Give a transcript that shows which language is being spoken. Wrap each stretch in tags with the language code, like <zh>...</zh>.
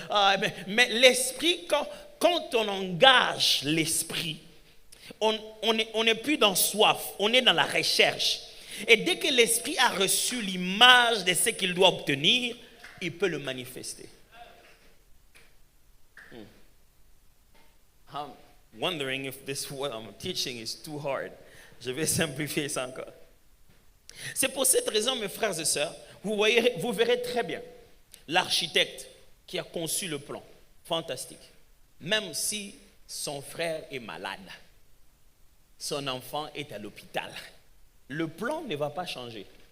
<fr>Ah, mais l'esprit, quand on engage l'esprit, on n'est plus dans soif, on est dans la recherche. Et dès que l'esprit a reçu l'image de ce qu'il doit obtenir, il peut le manifester.</fr> <en>I'm wondering if this what I'm teaching is too hard.</en> <fr>Je vais simplifier ça encore. C'est pour cette raison, mes frères et sœurs, vous verrez très bien l'architecte qui a conçu le plan. Fantastique. Même si son frère est malade, son enfant est à l'hôpital, le plan ne va pas changer.</fr>